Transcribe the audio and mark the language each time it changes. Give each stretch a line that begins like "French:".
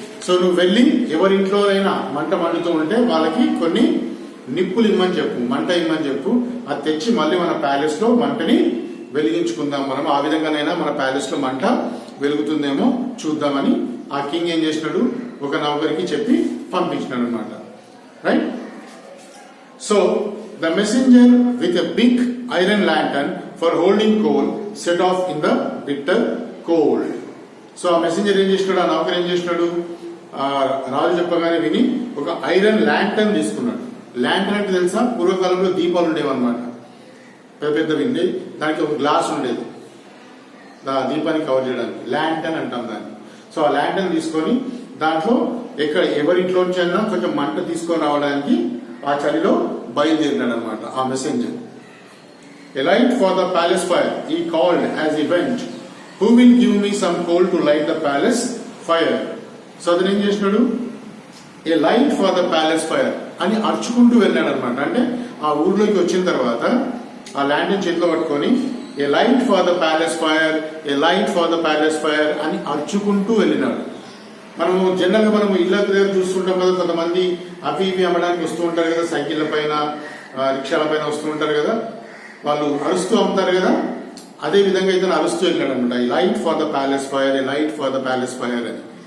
Telugu: So నువ్వు వెళ్ళి ఎవరింట్లోనైనా మంట మండుతూ ఉంటే వాళ్ళకి కొన్ని నిప్పులు ఇమ్మని చెప్పు, మంట ఇమ్మని చెప్పు, అది తెచ్చి మళ్ళీ మన ప్యాలెస్ లో మంటని వెలిగించుకుందాం, మనం ఆ విధంగానైనా మన ప్యాలెస్ లో మంట వెలుగుతుందేమో చూద్దామని ఆ కింగ్ ఏం చేసినాడు, ఒక నౌకరికి చెప్పి పంపించినాడు అనమాట.
English: Right. So the messenger with a big iron lantern for holding coal set off in the bitter cold.
Telugu: So ఆ మెసెంజర్ ఏం చేసినాడు, ఆ నౌకర్ ఏం చేసినాడు, రాజు చెప్పగానే విని ఒక ఐరన్ ల్యాంటర్న్ తీసుకున్నాడు. ల్యాంటర్న్ అంటే తెలుసా, పూర్వకాలంలో దీపాలు ఉండేవన్నమాట, పెద్ద పెద్దవి ఉండేవి, దానికి ఒక గ్లాస్ ఉండేది దీపాన్ని కవర్ చేయడానికి, ల్యాంటర్న్ అంటాం దాన్ని. సో ఆ ల్యాంటర్న్ తీసుకొని దాంట్లో ఎవరింట్లోంచి అయినా కొంచెం మంట తీసుకొని రావడానికి ఆ చలిలో బయలుదేరినాడు అనమాట ఆ messenger.
English: A light for the palace fire, he called as he went. Who will give me some coal to light the palace fire?
Telugu: So అతను ఏం చేసినాడు,
English: a light for the palace fire
Telugu: అని అరుచుకుంటూ వెళ్ళాడు అనమాట. అంటే ఆ ఊర్లోకి వచ్చిన తర్వాత ఆ ల్యాండ్ చేతిలో పట్టుకొని
English: a light for the palace fire,
Telugu: ఏ light for the palace fire అని అరుచుకుంటూ వెళ్ళినాడు. మనము జనరల్ గా మనం ఇళ్ళ దగ్గర చూస్తుంటాం కదా, కొంతమంది అవి ఇవి అమ్మడానికి వస్తూ ఉంటారు కదా, సైకిళ్ళ పైన రిక్షాల పైన వస్తూ ఉంటారు కదా, వాళ్ళు అరుస్తూ అమ్ముతారు కదా, అదే విధంగా ఇతను అరుస్తూ వెళ్ళాడు అనమాట,
English: ఈ light for the palace fire,
Telugu: ఏ light for the palace fire అని.